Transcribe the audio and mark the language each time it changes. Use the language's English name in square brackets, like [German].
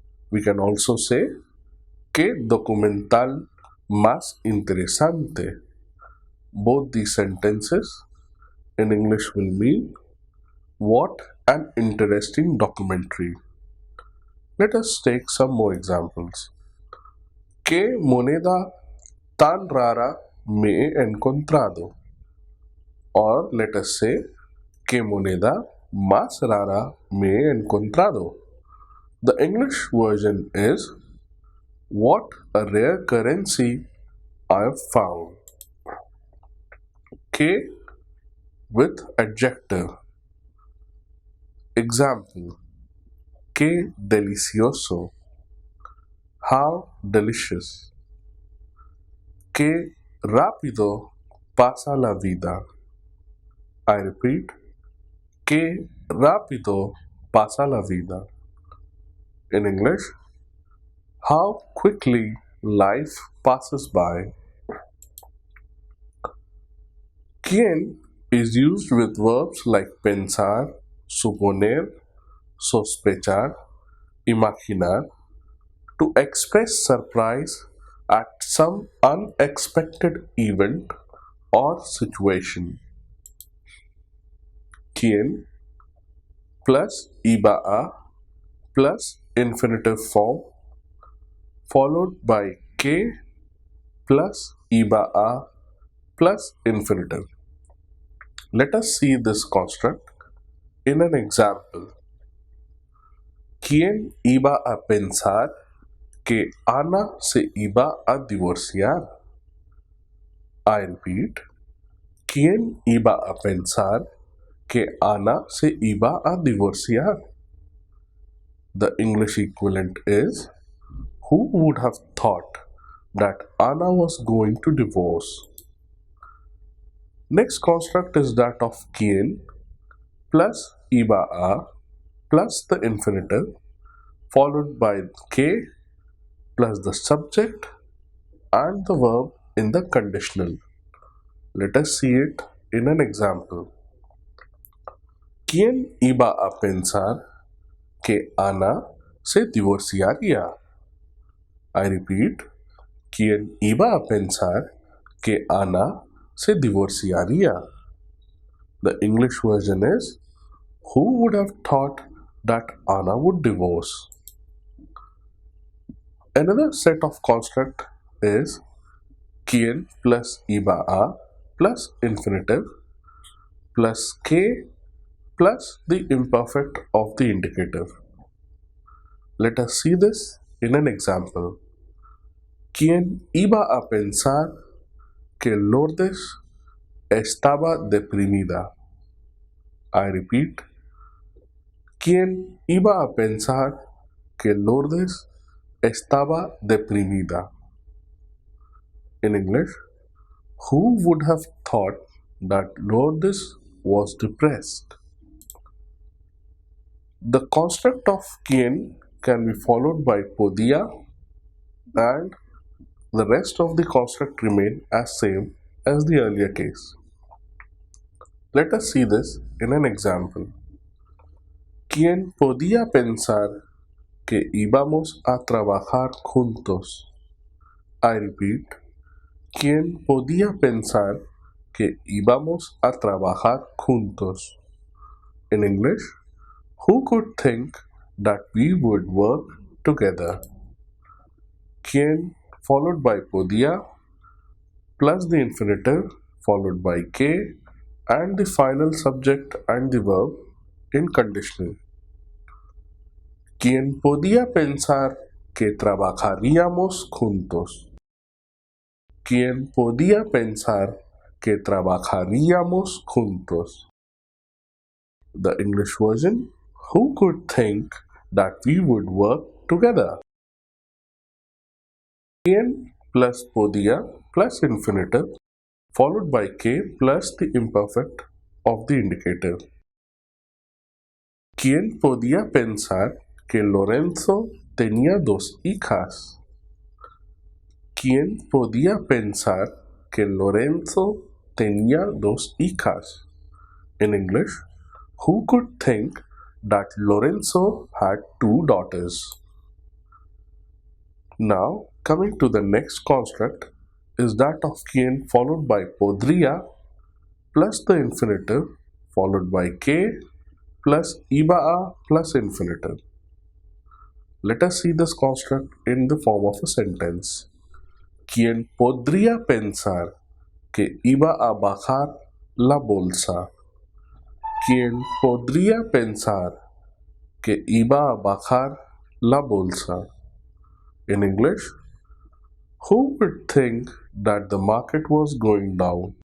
[English] We can also say, [Spanish] qué documental más interesante. [English] Both these sentences in English will mean, what an interesting documentary. Let us take some more examples. [Spanish] ¿Qué moneda tan rara me he encontrado? [English] Or let us say, [Spanish] ¿qué moneda más rara me he encontrado? [English] The English version is, what a rare currency I have found. Que with adjective. Example, [Spanish] qué delicioso. [English] How delicious. [Spanish] Qué rápido pasa la vida. [English] I repeat, [Spanish] qué rápido pasa la vida. [English] In English, how quickly life passes by. Quien is used with verbs like pensar, suponer, sospechar, imaginar to express surprise at some unexpected event or situation. Quien plus iba a plus infinitive form followed by que plus iba a plus infinitive. Let us see this construct in an example. [Spanish] ¿Quién iba a pensar que Ana se iba a divorciar? [English] I repeat, [Spanish] ¿quién iba a pensar que Ana se iba a divorciar? [English] The English equivalent is, who would have thought that Anna was going to divorce? Next construct is that of quien plus iba a plus the infinitive followed by que plus the subject and the verb in the conditional. Let us see it in an example. [Spanish] ¿Quién iba a pensar que Ana se divorciaría? [English] I repeat, [Spanish] ¿quién iba a pensar que Ana se divorciaría? [English] The English version is, who would have thought that Anna would divorce? Another set of construct is quien plus iba a plus infinitive plus que plus the imperfect of the indicative. Let us see this in an example. [Spanish] ¿Quién iba a pensar que Lourdes estaba deprimida? [English] I repeat, [Spanish] ¿quién iba a pensar que Lourdes estaba deprimida? [English] In English, who would have thought that Lourdes was depressed? The construct of quien can be followed by pudiera, and the rest of the construct remain as same as the earlier case. Let us see this in an example. [Spanish] ¿Quién podía pensar que íbamos a trabajar juntos? [English] I repeat, [Spanish] ¿quién podía pensar que íbamos a trabajar juntos? [English] In English, who could think that we would work together? ¿Quién followed by podía plus the infinitive followed by que and the final subject and the verb in conditional. [Spanish] ¿Quién podía pensar que trabajaríamos juntos? ¿Quién podía pensar que trabajaríamos juntos? [English] The English version, who could think that we would work together? ¿Quién plus podía plus infinitive followed by que plus the imperfect of the indicative. [Spanish] ¿Quién podía pensar que Lorenzo tenía dos hijas? ¿Quién podía pensar que Lorenzo tenía dos hijas? [English] In English, who could think that Lorenzo had two daughters? Now, coming to the next construct is that of quien followed by podría plus the infinitive followed by que plus iba a plus infinitive. Let us see this construct in the form of a sentence. [Spanish] ¿Quién podría pensar que iba a bajar la bolsa? ¿Quién podría pensar que iba a bajar la bolsa? [English] In English, who would think that the market was going down?